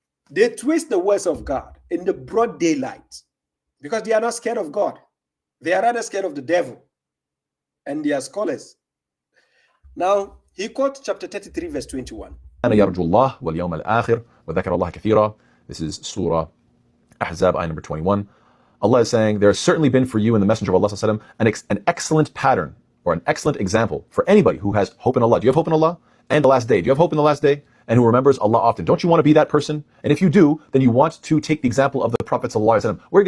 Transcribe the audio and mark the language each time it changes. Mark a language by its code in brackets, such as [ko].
[en] They twist the words of God in the broad daylight because they are not scared of God. They are rather scared of the devil, and they are scholars. Now, he quotes chapter 33, verse 21. [ar] يرجو الله واليوم الآخر وذكر الله كثيرا. [en] This is Surah Ahzab, ayah number 21. Allah is saying, there has certainly been for you in the Messenger of Allah an excellent pattern or an excellent example for anybody who has hope in Allah. Do you have hope in Allah and the last day? Do you have hope in the last day? And who remembers Allah often? Don't you want to be that person? And if you do, then you want to take the example of the Prophet ﷺ.